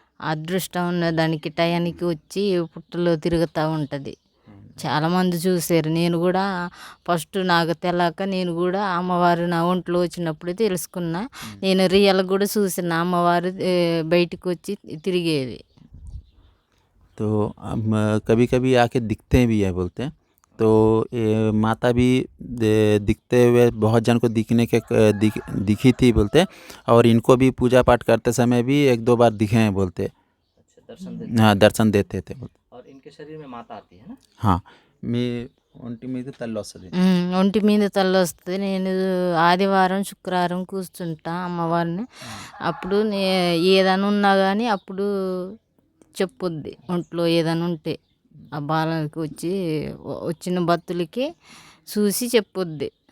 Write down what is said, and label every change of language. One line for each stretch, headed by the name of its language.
Telugu: అదృష్టం ఉన్న దానికి టయానికి వచ్చి పుట్టలో తిరుగుతూ ఉంటుంది. చాలామంది చూశారు. నేను కూడా ఫస్ట్ నాకు తెలియక నేను కూడా అమ్మవారు నా ఒంట్లో వచ్చినప్పుడు తెలుసుకున్నా. నేను రియల్ కూడా చూసిన అమ్మవారు బయటకు వచ్చి తిరిగేది.
Hindi: तो कभी कभी आके दिखते भी है बोलते हैं। तो ये माता भी दिखते हुए बहुत जन को दिखी थी बोलते, और इनको भी पूजा पाठ करते समय भी एक दो बार दिखे हैं बोलते। अच्छा, दर्शन देते हाँ, दर्शन देते थे बोलते। और इनके शरीर में माता आती है ना?
Telugu: हाँ, మీ ఒంటి మీద తల్లి వస్తుంది. ఒంటి మీద తల్లి వస్తుంది. నేను ఆదివారం శుక్రవారం కూర్చుంటా అమ్మవారిని. అప్పుడు ఏదైనా ఉన్నా కానీ అప్పుడు చెప్పుద్ది, ఒంట్లో ఏదైనా ఉంటే ఆ బాలకి వచ్చిన భక్తులకి చూసి చెప్పుద్ది.